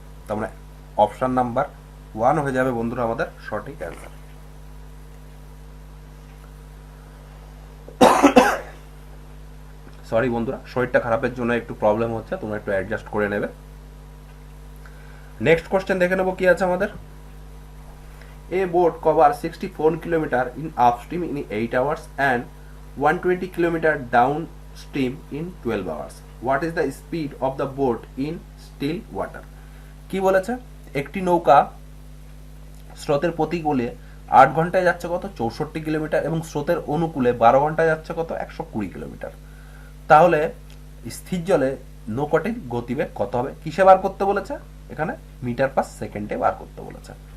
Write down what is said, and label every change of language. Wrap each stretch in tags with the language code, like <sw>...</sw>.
<bn>তার মানে option number 1 হয়ে যাবে বন্ধুরা আমাদের সঠিক অ্যান্সার। সরি বন্ধুরা, শরীরটা খারাপের জন্য একটু প্রবলেম হচ্ছে, তোমরা একটু অ্যাডজাস্ট করে নেবে। নেক্সট কোশ্চেন দেখে নেবো কি আছে আমাদের।</bn> <en>A boat covers 64 km in upstream in 8 hours and 120 km downstream in 12 hours. What is the speed of the boat in still water?</en> <bn>কি বলেছে, একটি নৌকা স্রোতের প্রতিকূলে 8 ঘন্টায় যাচ্ছে কত 64 কিলোমিটার এবং স্রোতের অনুকূলে 12 ঘন্টায় যাচ্ছে কত 120 কিলোমিটার। তাহলে স্থির জলে নৌকাটির গতিবেগ কত হবে, কিসে বার করতে বলেছে, এখানে মিটার পার সেকেন্ডে বার করতে বলেছে।</bn>